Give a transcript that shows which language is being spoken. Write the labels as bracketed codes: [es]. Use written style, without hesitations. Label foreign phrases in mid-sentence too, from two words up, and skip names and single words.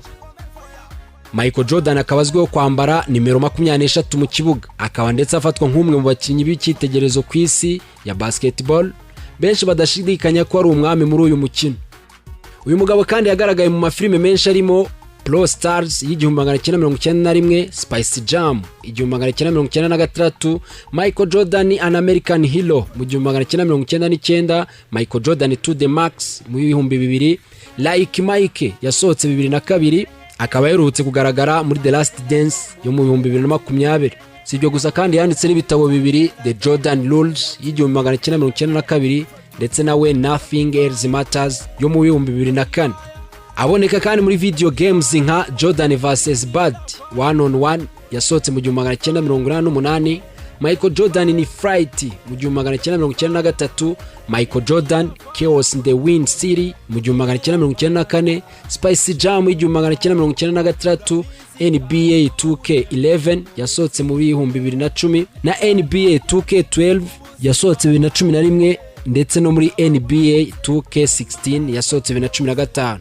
[rw] Michael Jordan akaba azwiho kwambara nimero 23 mu kibuga, akaba ndetse afatwa nk'umwe mu bakinnyi b'icyitegererezo ku isi ya basketball, benshi badashidikanya ko ari umwami muri uyu mukino. Uyu mugabo kandi yagaragaye mu mafilime menshi arimo Pro Stars y'1991, Spice Jam 1996, Michael Jordan An American Hero mu 1999, Michael Jordan To The Max mu 2000, Like Mike yasohotse 2002, akaba yaherutse kugaragara muri The Last Dance yo mu 2020. Si ibyo gusa kandi yanditse n'ibitabo bibiri, The Jordan Rules y'1992 ndetse na When Nothing Else Matters yo mu 2004. Aboneka kandi muri video games nka Jordan vs Bad 1-on-1 yasohotse mu 1988, Michael Jordan in Fright mu 1993, Michael Jordan Chaos in the Wind City mu 1994, Spice Jam mu 1996, NBA 2K11 yasohotse mu 2010 na NBA 2K12 yasohotse 2011 ndetse no muri NBA 2K16 yasohotse 2015.